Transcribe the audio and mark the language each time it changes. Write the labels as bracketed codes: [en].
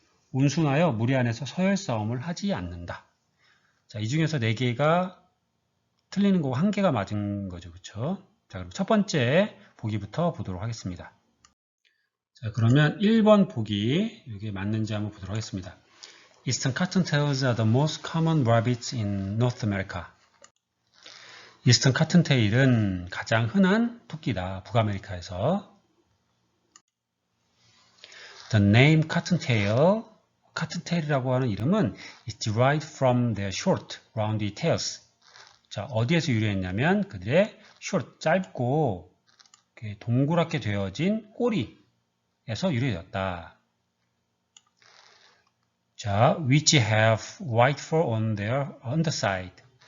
[ko] 운순하여 무리 안에서 서열 싸움을 하지 않는다. 자, 이 중에서 4개가 틀리는 거고 1개가 맞은 거죠. 그쵸? 자, 그럼 첫 번째 보기부터 보도록 하겠습니다. 자, 그러면 1번 보기, 이게 맞는지 한번 보도록 하겠습니다. [en] Eastern cottontails are the most common rabbits in North America. [ko] 이스턴 카튼테일은 가장 흔한 토끼다. 북아메리카에서. [en] The name cottontail, [ko] 카튼테일이라고 하는 이름은 [en] is derived from their short, roundy tails. [ko] 자, 어디에서 유래했냐면 그들의 short, 짧고 동그랗게 되어진 꼬리에서 유래되었다. [en] 자, which have white fur on their underside.